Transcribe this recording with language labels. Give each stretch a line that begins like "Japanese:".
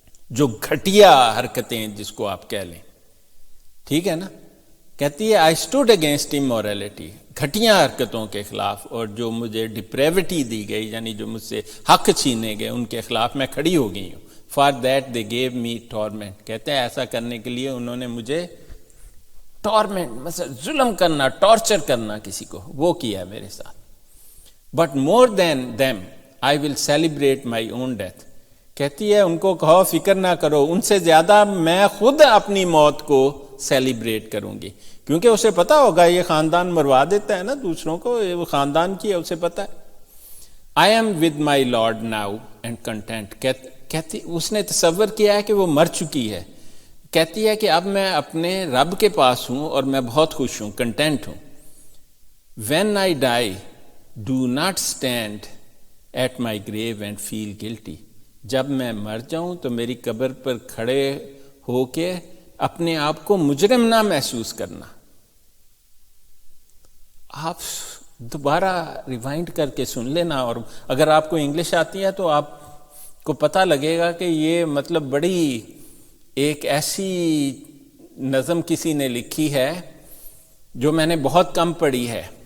Urdu: جو گھٹیا حرکتیں جس کو آپ کہہ لیں، ٹھیک ہے نا۔ کہتی ہے
English: I stood against immorality،
Urdu: گھٹیا حرکتوں کے خلاف، اور جو مجھے depravity دی گئی یعنی جو مجھ سے حق چھینے گئے ان کے خلاف میں کھڑی ہو گئی ہوں۔
English: For that they gave me torment،
Urdu: کہتے ہیں ایسا کرنے کے لیے انہوں نے مجھے ٹورمنٹ، مثلا ظلم کرنا، ٹارچر کرنا کسی کو، وہ کیا میرے ساتھ۔
English: But more than them, I will celebrate my own death.
Urdu: کہتی ہے ان کو کہو فکر نہ کرو، ان سے زیادہ میں خود اپنی موت کو سیلیبریٹ کروں گی، کیونکہ اسے پتا ہوگا یہ خاندان مروا دیتا ہے نا دوسروں کو، وہ خاندان کی ہے، اسے پتا ہے.
English: I am with my Lord now and content.
Urdu: کہتی اس نے تصور کیا ہے کہ وہ مر چکی ہے، کہتی ہے کہ اب میں اپنے رب کے پاس ہوں اور میں بہت خوش ہوں، کنٹینٹ ہوں.
English: When I die, do not stand at my grave and feel guilty.
Urdu: جب میں مر جاؤں تو میری قبر پر کھڑے ہو کے اپنے آپ کو مجرم نہ محسوس کرنا. آپ دوبارہ ریوائنڈ کر کے سن لینا، اور اگر آپ کو انگلش آتی ہے تو آپ کو پتہ لگے گا کہ یہ مطلب بڑی ایک ایسی نظم کسی نے لکھی ہے جو میں نے بہت کم پڑھی ہے.